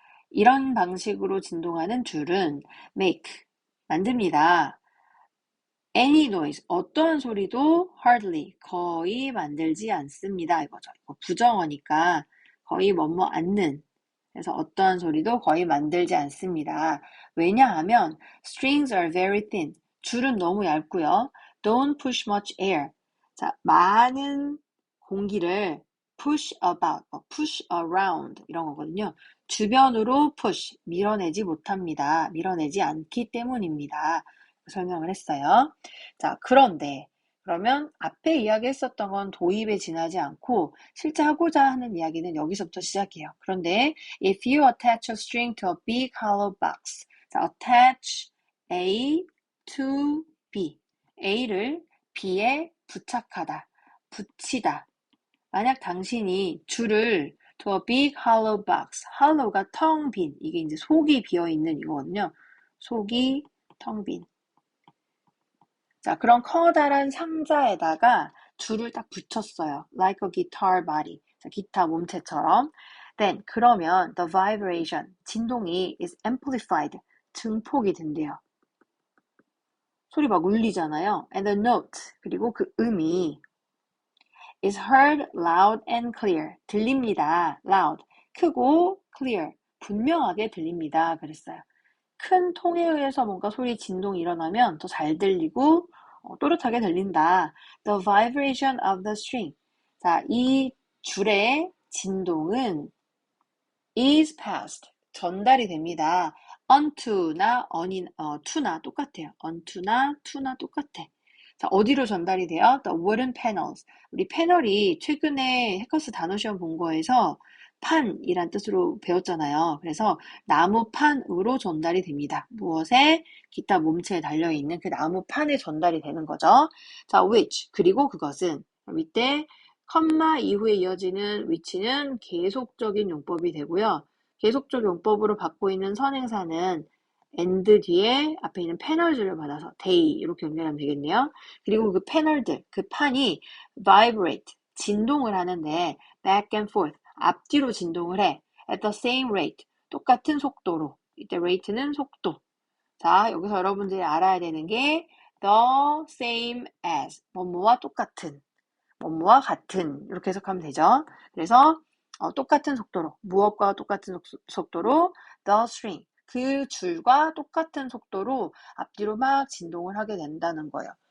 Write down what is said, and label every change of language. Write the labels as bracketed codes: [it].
[ko] 이런 방식으로 진동하는 줄은 make, 만듭니다. any noise, 어떠한 소리도 hardly, 거의 만들지 않습니다. 이거죠. 이거 부정어니까 거의 뭐뭐 않는. 그래서 어떠한 소리도 거의 만들지 않습니다. 왜냐하면 [en] strings are very thin. [ko] 줄은 너무 얇고요. [en] Don't push much air. [ko] 자, 많은 공기를 push about, push around 이런 거거든요. 주변으로 push, 밀어내지 못합니다. 밀어내지 않기 때문입니다. 설명을 했어요. 자, 그런데 그러면 앞에 이야기했었던 건 도입에 지나지 않고 실제 하고자 하는 이야기는 여기서부터 시작해요. [en] 그런데 if you attach a string to a big hollow box, 자, attach A to B, [ko] A를 B에 부착하다, 붙이다. 만약 당신이 줄을 [en] to a big hollow box, [ko] hollow가 텅 빈, 이게 이제 속이 비어있는 이거거든요. 속이 텅 빈. 자, 그런 커다란 상자에다가 줄을 딱 붙였어요. [en] Like a guitar body. [ko] 자, 기타 몸체처럼. [en] Then, [ko] 그러면 [en] the vibration, [ko] 진동이 [en] is amplified, [ko] 증폭이 된대요. 소리 막 울리잖아요. [en] And the note, [ko] 그리고 그 음이 [en] is heard loud and clear, [ko] 들립니다. loud, 크고 clear, 분명하게 들립니다. 그랬어요. 큰 통에 의해서 뭔가 소리 진동이 일어나면 더 잘 들리고 또렷하게 들린다. [en] The vibration of the string. [ko] 자, 이 줄의 진동은 [en] is passed. [ko] 전달이 됩니다. onto나 to나 똑같아요. onto나 to나 똑같아. 자, 어디로 전달이 돼요? [en] The wooden panels. [ko] 우리 패널이 최근에 해커스 단어 시험 본 거에서 판이란 뜻으로 배웠잖아요. 그래서 나무판으로 전달이 됩니다. 무엇에? 기타 몸체에 달려있는 그 나무판에 전달이 되는 거죠. 자, which, 그리고 그것은 밑에 컴마 이후에 이어지는 which는 계속적인 용법이 되고요. 계속적 용법으로 받고 있는 선행사는 and 뒤에 앞에 있는 패널들을 받아서 they 이렇게 연결하면 되겠네요. 그리고 그 패널들, 그 판이 vibrate, 진동을 하는데 [en] back and forth, [ko] 앞뒤로 진동을 해. [en] at the same rate, [ko] 똑같은 속도로. 이때 rate는 속도. 자, 여기서 여러분들이 알아야 되는 게 [en] the same as, [ko] 뭐뭐와 똑같은, 뭐뭐와 같은 이렇게 해석하면 되죠. 그래서 똑같은 속도로, 무엇과 똑같은 속도로 the string, 그 줄과 똑같은 속도로 앞뒤로 막 진동을 하게 된다는 거예요.